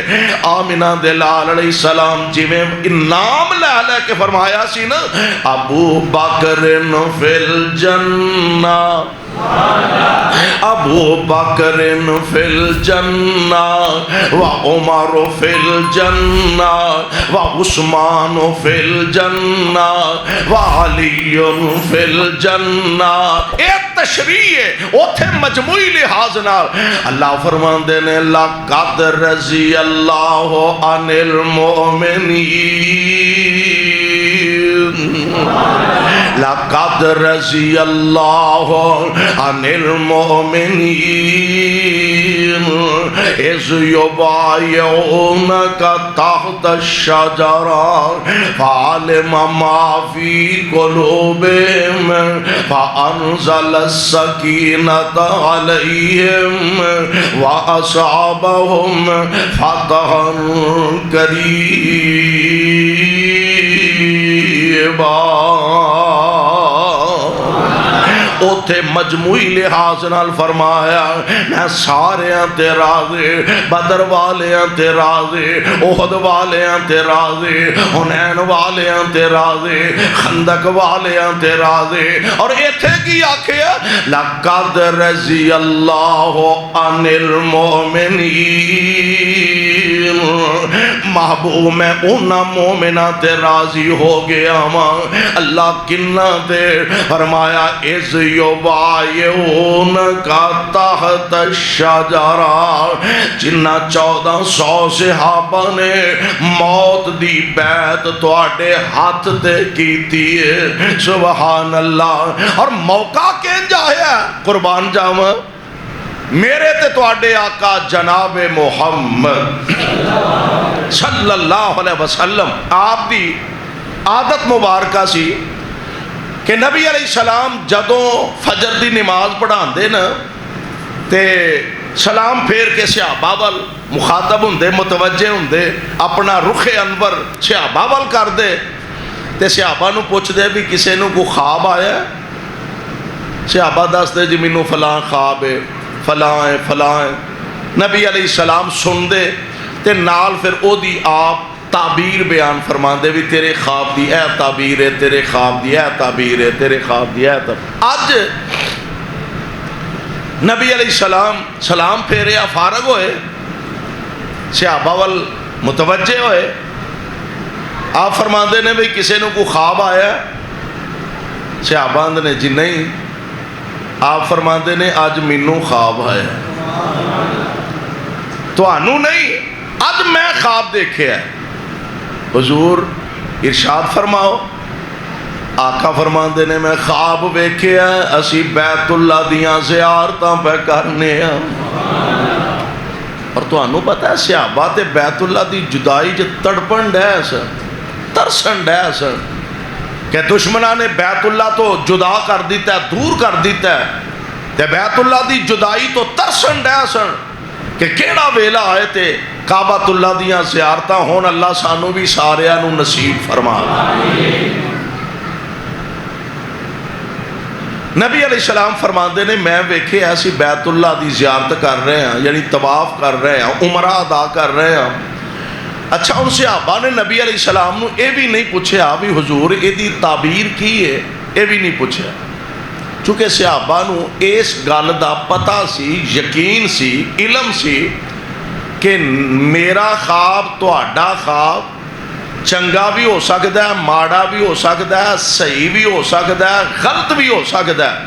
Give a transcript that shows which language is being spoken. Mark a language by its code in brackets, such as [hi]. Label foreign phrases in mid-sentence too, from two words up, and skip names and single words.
[pa] آمنہ دے لال علیہ السلام جی میں نام لے لے کے فرمایا سی نا، [ar] ابو بکر فی الجنہ، ابو بکر فی الجنہ وعمر فی الجنہ وعثمان فی الجنہ وعلی فی الجنہ۔ [pa] ایک تشریح ہے اوتھے مجموعی لحاظ نال اللہ فرماندے نے [ar] لقد رضی اللہ عن المؤمنین، لقد رضی اللہ عن المؤمنین اذ یبایعونک تحت الشجرہ فعلم ما فی قلوبہم فانزل السکینۃ علیہم واصابہم فتحا قریبا۔ [pa] اوتھے مجموعی لحاظ نال فرمایا میں ساریاں تے راضی، بدر والیاں تے راضی، احد والیاں تے راضی، حنین والیاں تے راضی، خندق والیاں تے راضی۔ اور ایتھے کی آکھیا [ar] لقد رضی اللہ عن المؤمنین، [pa] محبوب میں انہاں مومنہ تے راضی ہو گیا ماں۔ اللہ کنہ تے فرمایا [ar] اذ یبایعونک تحت الشجرہ، [pa] جنہ 1400 صحابہ نے موت دی بیعت تواڈے ہاتھ تے کیتی ہے، [ar] سبحان اللہ۔ [pa] اور موقع کینج آیا قربان جاواں میرے تے تواڈے آقا جناب محمد صلی اللہ علیہ وسلم، آپ دی عادت مبارکہ سی کہ نبی علیہ السلام جدوں فجر دی نماز پڑھان دے نا تے سلام پھیر کے صحابہ وال مخاطب ہوندے، متوجہ ہوندے، اپنا رخ انور صحابہ وال کر دے تے صحابہ نو پوچھ دے بھی کسے نو کو خواب آیا ہے؟ صحابہ دس دے جی مینوں فلاں خواب ہے، فلاں ہے، فلاں ہے۔ نبی علیہ السلام سن دے تے نال پھر او دی آپ تعبیر بیان فرما دے بھی تیرے خواب دی اے تعبیر ہے، تیرے خواب دی اے تعبیر ہے، تیرے خواب دی اے تعبیر۔ آج نبی علیہ السلام سلام پھیرے فارغ ہوئے، صحابہ وال متوجہ ہوئے، آپ فرما دے نے بھی کسے نو کو خواب آیا؟ صحابہ نے جی نہیں۔ آپ فرما دے نے آج مینوں خواب آیا، تو آنو نہیں، آج میں خواب دیکھے ہے۔ حضور ارشاد فرماؤ، آقا فرماندے نے میں خواب ویکھے ہیں اسی بیت اللہ دیاں زیارتاں پہ کرنے ہیں۔ اور تو انہوں پتہ ہے صحابہ تے بیت اللہ دی جدائی جو تڑپن ڈے سن، ترسن ڈے سن کہ دشمنہ نے بیت اللہ تو جدا کر دیتا ہے، دور کر دیتا ہے، تے بیت اللہ دی جدائی تو ترسن ڈے سن کہ کیڑا ویلا آئے تے کعبۃ اللہ دیاں زیارتاں ہون۔ اللہ سانو بھی سارے نو نصیب فرما۔ نبی علیہ السلام فرماندے نے میں ویکھے ایسی بیت اللہ دی زیارت کر رہے ہیں، یعنی طواف کر رہے ہیں، عمرہ ادا کر رہے ہیں، اچھا ان صحابہ نے نبی علیہ السلام نو یہ بھی نہیں پوچھا بھی حضور یہ تعبیر کی ہے، یہ بھی نہیں پوچھا، چونکہ صحابہ نو اس گل دا پتہ سی، یقین سی، علم سی کہ میرا خواب تہاڈا خواب چنگا بھی ہو سکتا ہے، ماڑا بھی ہو سکتا ہے، صحیح بھی ہو سکتا ہے، غلط بھی ہو سکتا ہے۔